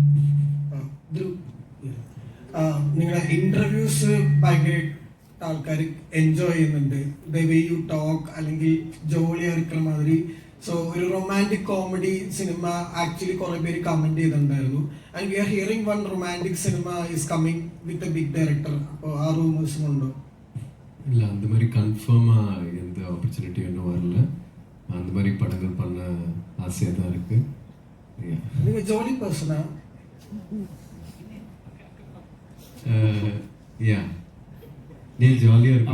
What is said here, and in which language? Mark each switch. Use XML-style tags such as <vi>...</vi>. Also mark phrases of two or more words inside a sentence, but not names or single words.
<ml>നിങ്ങളുടെ ഇന്റർവ്യൂസ് ഭയങ്കര ആൾക്കാർ എൻജോയ് ചെയ്യുന്നുണ്ട്.</ml> <en>the way you talk,</en> <ml>അല്ലെങ്കിൽ ജോളി ആയിരിക്കുന്ന മാതിരി. സോ ഒരു</ml> <en>romantic comedy</en> <ml>സിനിമ ആക്ച്വലി കുറെ പേര് കമന്റ് ചെയ്തിട്ടുണ്ടായിരുന്നു.</ml> <en>And we are hearing one romantic cinema is coming with a big director.</en> <ml>അപ്പോൾ ആ റൂമേഴ്സും ഉണ്ടോ?</ml> <ta>இல்லை, அந்த மாதிரி கன்ஃபார்மாக எந்த ஆப்பர்ச்சுனிட்டி இன்னும் வரல. அந்த மாதிரி படங்கள் பண்ண ஆசையாக தான் இருக்கு. நீங்கள்</ta> <en>jolly person?</en> <ta>யா, நீ ஜாலியாக இருக்க.</ta>